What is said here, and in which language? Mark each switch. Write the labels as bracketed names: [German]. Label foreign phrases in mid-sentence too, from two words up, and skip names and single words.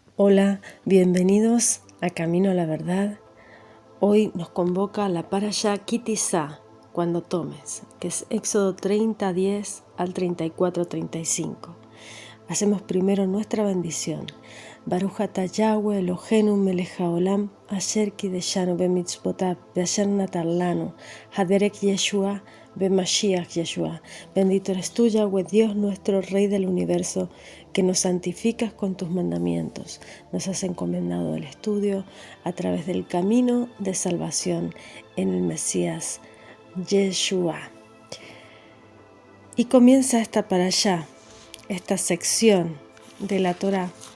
[Spanish] Hola, bienvenidos a Camino a la Verdad. Hoy nos convoca la Parashá Ki Tisa, cuando tomes, que es Éxodo 30:10 al 34:35. Hacemos primero nuestra bendición. [Hebrew] ברוך אתה יהוה אלהינו מלך העולם אשר קדשנו במצותיו ואשר נתן לנו הדרך ישוע במשיח ישוע. [Spanish] Bendito eres tú, Yahweh, Dios nuestro, Rey del universo, que nos santificas con tus mandamientos. Nos has encomendado el estudio a través del camino de salvación en el Mesías Yeshua. Y comienza esta parashá, esta sección de la Torá.